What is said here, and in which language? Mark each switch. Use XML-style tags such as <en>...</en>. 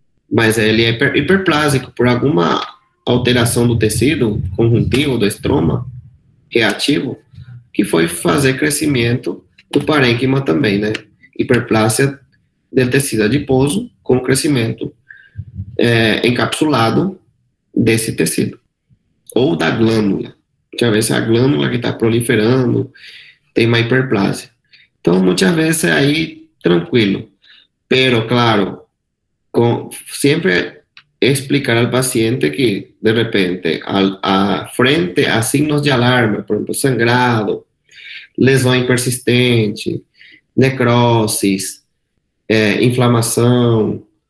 <pt>Mas ele é hiperplásico por alguma alteração do tecido conjuntivo, do estroma reativo, que foi fazer crescimento do parênquima também, né? Hiperplásia do tecido adiposo com crescimento encapsulado desse tecido, ou da glândula.</pt> <es>Muchas veces</es> <pt>a glândula que está proliferando tem uma hiperplasia. Então,</pt> <es>muchas veces ahí tranquilo. Pero, claro, siempre explicar al paciente que de repente frente a signos de alarma, por ejemplo, sangrado,</es> <pt>lesão persistente,</pt> <es>necrosis, inflamação,</es>